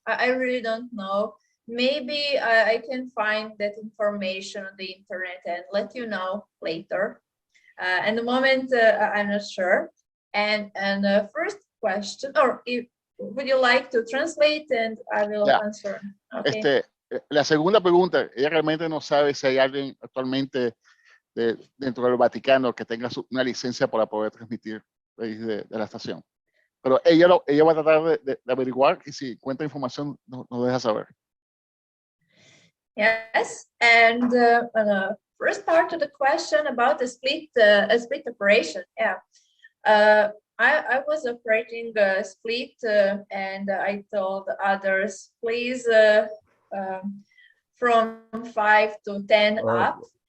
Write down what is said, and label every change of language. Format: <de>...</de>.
<en>I really don't know. Maybe I can find that information on the internet and let you know later. At the moment, I'm not sure. And the first question, or if would you like to translate and I will answer? Okay.</en> <es>La segunda pregunta, ella realmente no sabe si hay alguien actualmente dentro del Vaticano que tenga una licencia para poder transmitir de la estación. Pero ella va a tratar de averiguar y si encuentra información nos deja saber.</es> <en>Yes, and the first part of the question about the split operation. I was operating a split and I told others, please, from 5 to 10 up.</en>